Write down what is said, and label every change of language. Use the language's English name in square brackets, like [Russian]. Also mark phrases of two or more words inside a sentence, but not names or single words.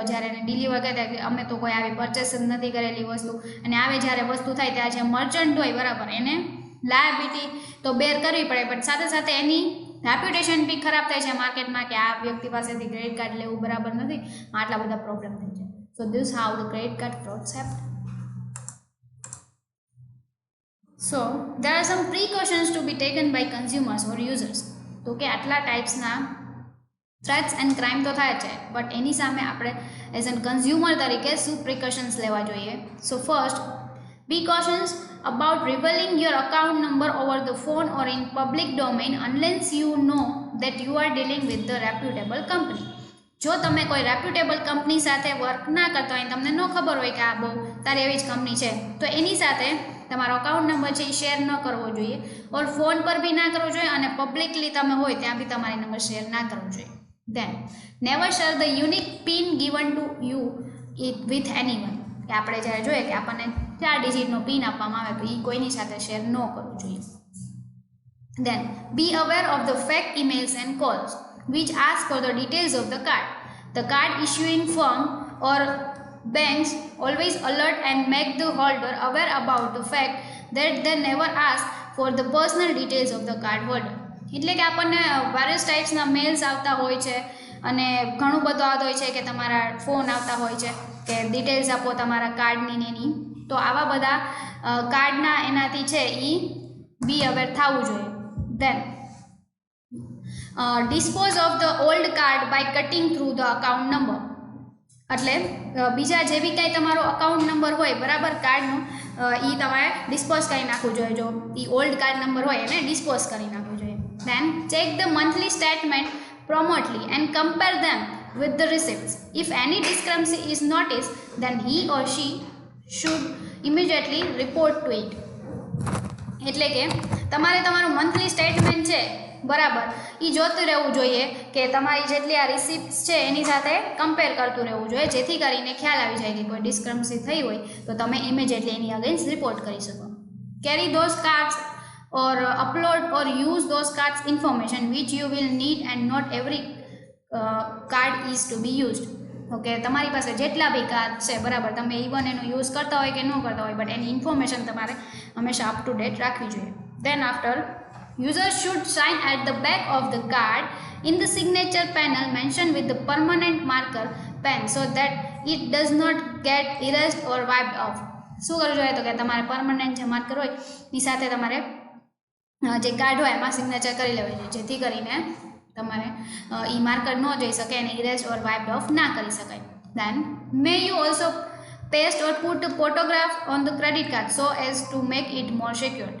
[Gujarati] જ્યારે એને ડિલિવર કરે કે અમે તો કોઈ આવી પરચેસ જ નથી કરેલી વસ્તુ, અને આવે જ્યારે વસ્તુ થાય ત્યારે જે મર્ચન્ટ હોય બરાબર એને લાયબિલિટી તો બેર કરવી પડે, બટ સાથે સાથે એની રેપ્યુટેશન બી ખરાબ થાય છે માર્કેટમાં કે આ વ્યક્તિ પાસેથી [English] credit card [Gujarati] લેવું બરાબર નથી, આટલા બધા પ્રોબ્લેમ થાય છે. [English] So this how the credit card frauds happen. So there are some precautions to be taken by consumers or users. [Gujarati] તો કે આટલા ટાઈપ્સના [English] threats and crime [Gujarati] તો થાય છે, બટ એની સામે આપણે [English] as an consumer [Gujarati] તરીકે શું પ્રિકોશન્સ લેવા જોઈએ. [English] So first, be cautious about revealing your account number over the phone or in public domain unless you know that you are dealing with the reputable company. [Gujarati] જો તમે કોઈ [English] reputable company [Gujarati] સાથે વર્ક ના કરતા હોય, તમને ન ખબર હોય કે આ બહુ સારી એવી જ કંપની છે, તો એની સાથે તમારો [English] account number [Gujarati] છે એ શેર ન કરવો જોઈએ, ઓર ફોન પર બી ના કરવો જોઈએ, અને પબ્લિકલી તમે હોય ત્યાં બી તમારી નંબર શેર ના કરવો જોઈએ. [English] Then never share the unique PIN given to you it with anyone. [Gujarati] કે આપણે જ્યારે જોઈએ કે આપણને 4 ડિજિટનો પિન આપવામાં આવે તો એ કોઈની સાથે શેર ન કરવું જોઈએ. [English] Then be aware of the fake emails and calls which ask for the details of the card. The card issuing firm or banks always alert and make the holder aware about the fact that they never ask for the personal details of the card holder. [Gujarati] એટલે કે આપણને વેરિયસ ટાઈપ્સના મેલ્સ આવતા હોય છે અને ઘણું બધું આવતું હોય છે કે તમારા ફોન આવતા હોય છે કે ડિટેલ્સ આપો તમારા કાર્ડની ને એની. તો આવા બધા કાર્ડના એનાથી છે એ [English] be aware [Gujarati] થવું જોઈએ. [English] દેન dispose of the old card by cutting through the account number. [Gujarati] એટલે બીજા જે બી કાંઈ તમારો [English] account number [Gujarati] હોય બરાબર કાર્ડનો, એ તમારે ડિસ્પોઝ કરી નાખવું જોઈએ. જો એ [English] old card number [Gujarati] હોય એને ડિસ્પોઝ કરી નાખવું જોઈએ. [English] Then check the monthly statement promptly and compare them with the receipts. If any discrepancy is noticed, then he or she should immediately report to it. [Gujarati] એટલે કે તમારે તમારું [English] monthly statement [Gujarati] છે બરાબર એ જોતું રહેવું જોઈએ કે તમારી જેટલી આ રિસિપ્ટ્સ છે એની સાથે કમ્પેર કરતું રહેવું જોઈએ, જેથી કરીને ખ્યાલ આવી જાય કે કોઈ ડિસ્ક્રમસી થઈ હોય તો તમે ઇમિડિયેટલી એની અગેન્સ્ટ રિપોર્ટ કરી શકો. [English] Carry those cards or upload or use those cards information which you will need and not every card is to be used. [Gujarati] ઓકે, તમારી પાસે જેટલા બી કાર્ડ છે બરાબર તમે ઇવન એનો યુઝ કરતા હોય કે ન કરતા હોય, બટ એની ઇન્ફોર્મેશન તમારે હંમેશા [English] up to date [Gujarati] રાખવી જોઈએ. [English] Then after users should sign at the back of the card in the signature panel mentioned with the permanent marker pen so that it does not get erased or wiped off. [Gujarati] શું કરવું જોઈએ તો કે તમારે પરમનન્ટ જે માર્કર હોય એની સાથે તમારે જે કાર્ડ હોય એમાં સિગ્નેચર કરી લેવી જોઈએ, જેથી કરીને તમારે એ માર્કર ન જઈ શકે અને [English] erase or wiped off [Gujarati] ના કરી શકાય. [English] Then may you also paste or put photograph on the credit card so as to make it more secured.